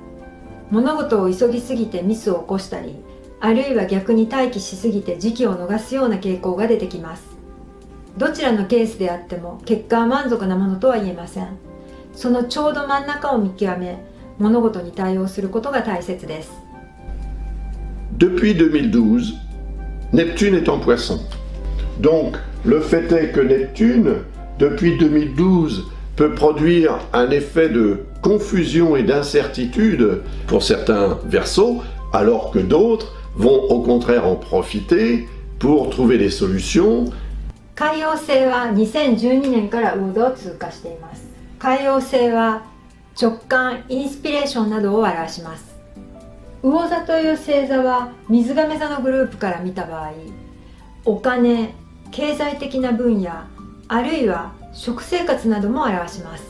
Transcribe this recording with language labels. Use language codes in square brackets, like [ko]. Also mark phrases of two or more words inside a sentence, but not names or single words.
[ja] 物事を急ぎすぎてミスを起こしたり、あるいは逆に待機しすぎて時期を逃すような傾向が出てきます。どちらのケースであっても結果は満足なものとは言えません。そのちょうど真ん中を見極め、物事に対応することが大切です。 [fr] Depuis 2012, Neptune est en Poisson. Donc, le fait est que Neptune, depuis 2012, peut produire un effet de confusion et d'incertitude pour certains Verseaux, alors que d'autres vont au contraire en profiter pour trouver des solutions. [ja] 海王星は2012年から魚座を通過しています。海王星は直感、インスピレーションなどを表します。魚座という星座は水亀座のグループから見た場合、お金、経済的な分野、あるいは食生活なども表します。